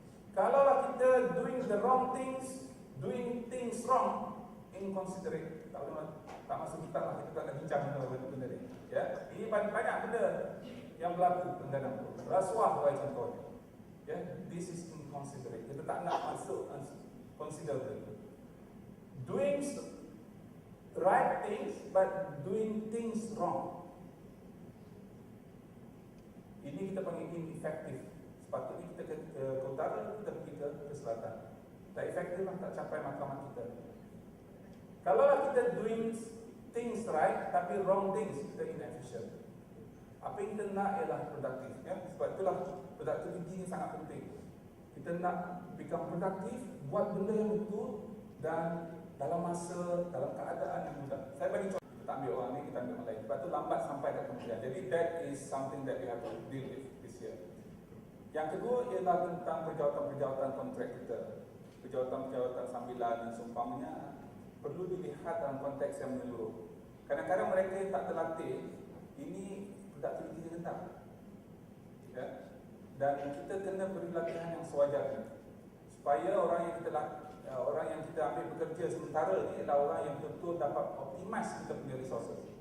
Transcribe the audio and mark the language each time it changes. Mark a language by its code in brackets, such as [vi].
[ms] Kalaulah kita [en] doing the wrong things, doing things wrong, inconsiderate. [ms] Tak masuk kita lah, kita tak nak bincang benda ni. Ya, ini banyak benda yang berlaku dalam rasuah sebagai contohnya. Ya, [en] this is inconsiderate. [ms] Kita tak nak masuk consider benda. [en] Doing right things but doing things wrong. [ms] Ini kita panggil ineffective. Sepatutnya kita ke utara, kita pergi ke selatan. Tak efektif lah, tak capai matlamat kita. Kalaulah kita [en] doing things right tapi wrong things, [ms] kita inefficient. Apa yang kita nak ialah produktif. Ya? Sebab itulah productivity ini sangat penting. Kita nak become produktif, buat benda yang betul dan dalam masa, dalam keadaan yang mudah. Saya bagi contoh, kita ambil orang ni, kita ambil orang lain. Sebab itu lambat sampai ke kemudian. [en] Jadi that is something that we have to deal with this year. [ms] Yang kedua ialah tentang perjawatan-perjawatan kontrak kita. Perjawatan-perjawatan sambilan dan seumpamanya perlu dilihat dalam konteks yang menyeluruh. Kadang-kadang mereka yang tak terlatih, ini produktiviti rendah. Ya? Dan kita kena beri latihan yang sewajarnya, supaya orang yang kita ambil bekerja sementara ni adalah orang yang betul-betul dapat optimize kita punya resources.